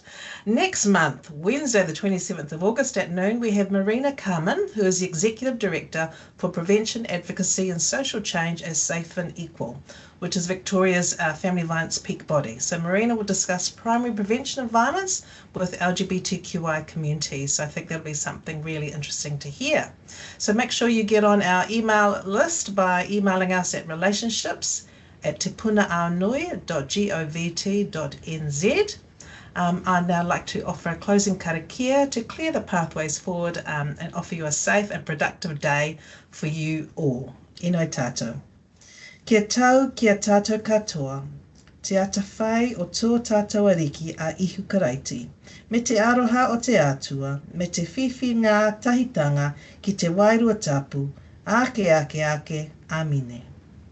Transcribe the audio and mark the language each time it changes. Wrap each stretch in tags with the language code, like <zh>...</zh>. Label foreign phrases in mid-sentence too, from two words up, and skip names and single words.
<en>Next month, Wednesday the 27th of August at noon, we have Marina Carmen, who is the Executive Director for Prevention, Advocacy and Social Change as Safe and Equal, which is Victoria's family violence peak body. So Marina will discuss primary prevention of violence with LGBTQI communities. So I think that'll be something really interesting to hear. So make sure you get on our email list by emailing us at relationships@tepunaaonui.govt.nz. I'd now like to offer a closing karakia to clear the pathways forward and offer you a safe and productive day for you all.</en> <mi>Ino tātou. Kia tau kia tātou katoa. Te ata whai o tō tātou ariki a ihu karaiti. Me te aroha o te atua, me te whiwhi ngā tahitanga ki te wairua tapu, ake ake ake, amine.</mi>